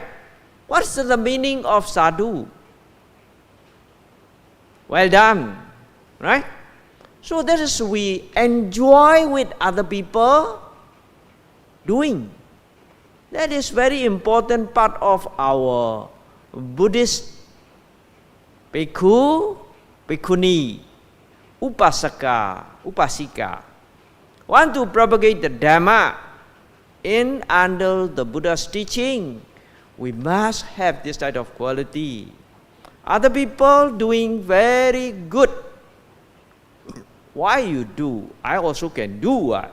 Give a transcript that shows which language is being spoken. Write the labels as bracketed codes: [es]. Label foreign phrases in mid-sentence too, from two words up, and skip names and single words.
[en] What's the meaning of sadhu? Well done, right? So that is we enjoy with other people doing. That is very important part of our Buddhist [pi] bhikkhu, bhikkhuni, upasaka, upasika. [en] Want to propagate the Dhamma in under the Buddha's teaching, we must have this type of quality. Other people doing very good. Why you do? I also can do what?